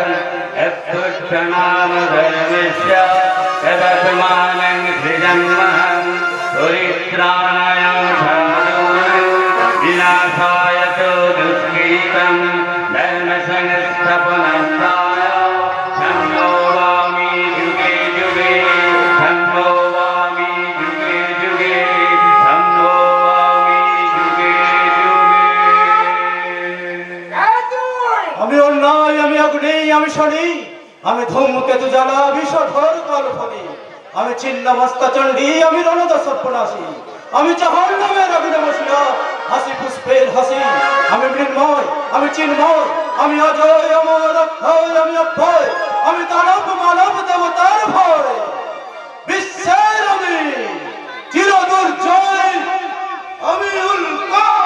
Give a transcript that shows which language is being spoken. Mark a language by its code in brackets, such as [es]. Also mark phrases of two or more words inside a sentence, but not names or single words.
[sa] यत्तुष्टनामधर्मस्य तदत्मानं सृजन्महं परित्राणाय साधूनां विनाशाय च दुष्कृतं धर्मसंस्थापनार्थाय संभवामि युगे युगे संभवामि युगे युगे संभवामि युगे युगे। [bn] আমি অন্যায়, আমি অগ্নি, আমি শনি, আমি ধূমকেতু জ্বালা, বিষধর কালফনি, আমি ছিন্নমস্তা চণ্ডী, আমি রণদা সর্পনাশী, আমি জাহান্নামের আগুনে বসিয়া হাসি পুষ্পের হাসি, আমি মৃন্ময়, আমি চিন্ময়, আমি অজয়, অমর, অক্ষয়, আমি অভয়, আমি দানব মানব দেবতার ভয়, বিশ্বের আমি চিরদুর্জয়, আমি উল্কা।